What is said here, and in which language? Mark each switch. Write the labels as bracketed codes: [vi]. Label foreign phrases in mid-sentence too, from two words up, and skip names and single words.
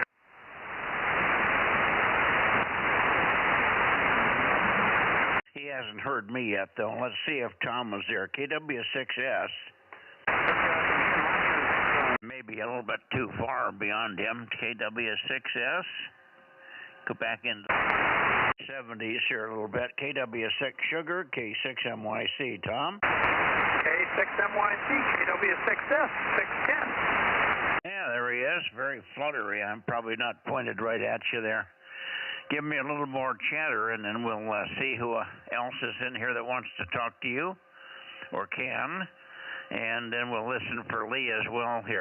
[en] He hasn't heard me yet, though. Let's see if Tom was there. KW6S. Maybe a little bit too far beyond him. KW6S. Go back into 70s here a little bit. KW6 Sugar, K6MYC. Tom? K6MYC, KW6S, 610. Yeah, there he is. Very fluttery. I'm probably not pointed right at you there. Give me a little more chatter, and then we'll see who else is in here that wants to talk to you or can. And then we'll listen for Lee as well here.